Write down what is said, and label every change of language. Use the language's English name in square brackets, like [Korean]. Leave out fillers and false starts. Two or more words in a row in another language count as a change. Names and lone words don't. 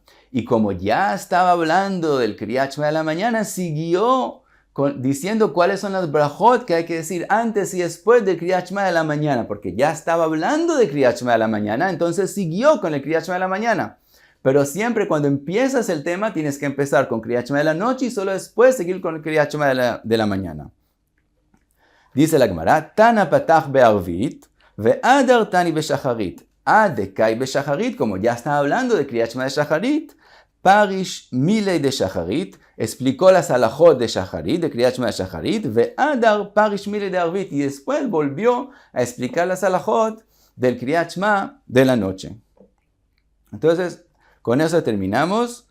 [Spanish] Y como ya estaba hablando del Kriyat Shema de la mañana, siguió diciendo cuáles son las brajot que hay que decir antes y después del Kriyat Shema de la mañana. Porque ya estaba hablando de Kriyat Shema de la mañana, entonces siguió con el Kriyat Shema de la mañana. Pero siempre cuando empiezas el tema tienes que empezar con Kriyat Shema de la noche y solo después seguir con el Kriyat Shema de la mañana. Dice la Gemara, [Aramaic] תנא פתח בערבית, והדר תני בשחרית. אדאקאי בשחרית, [Spanish] como ya está hablando de Kriyat Shema de Shacharit, [Aramaic] פריש מילי דשחרית, [Spanish] explicó las halajot de Shacharit, de Kriyat Shema de Shacharit, [Aramaic] והדר פריש מילי דערבית, [Spanish] y después volvió a explicar las halajot del Kriyat Shema de la noche. Entonces, con eso terminamos.